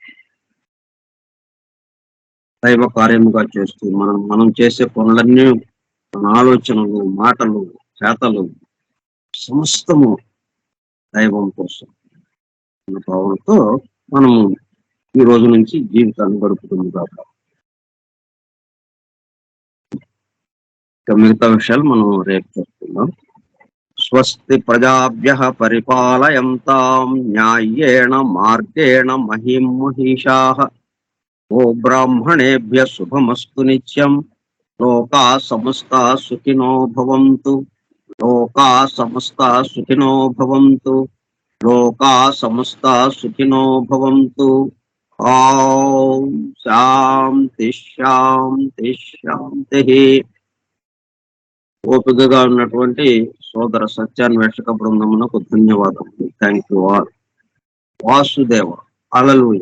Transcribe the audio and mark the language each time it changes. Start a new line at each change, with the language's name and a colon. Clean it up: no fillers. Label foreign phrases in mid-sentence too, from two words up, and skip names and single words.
Telugu: దైవ కార్యముగా చేస్తూ మనం చేసే పనులన్నీ, మన ఆలోచనలు, మాటలు, చేతలు సమస్తము దైవం కోసం అన్న భావంతో మనము ఈ రోజు నుంచి జీవితాన్ని గడుపుతుంది కాబట్టి ఇక మిగతా విషయాలు మనం రేపు చెప్తున్నాం.
Sanskrit: స్వస్తి ప్రజాభ్యః పరిపాలయంతాం న్యాయేణ మార్గేణ మహిం మహిషాః ఓ బ్రాహ్మణేభ్యః శుభమస్తు నిత్యం. లోకా సమస్తా సుఖినో భవంతు. లోకా సమస్తా సుఖినో భవంతు. లోకా సమస్తా సుఖినో భవంతు. ఓం శాంతి శాంతి శాంతి.
Telugu: ఓపికగా ఉన్నటువంటి సోదర సత్యాన్వేషక బృందమునకు ధన్యవాదములు.
English: thank you all. వాసుదేవ. హల్లెలూయా.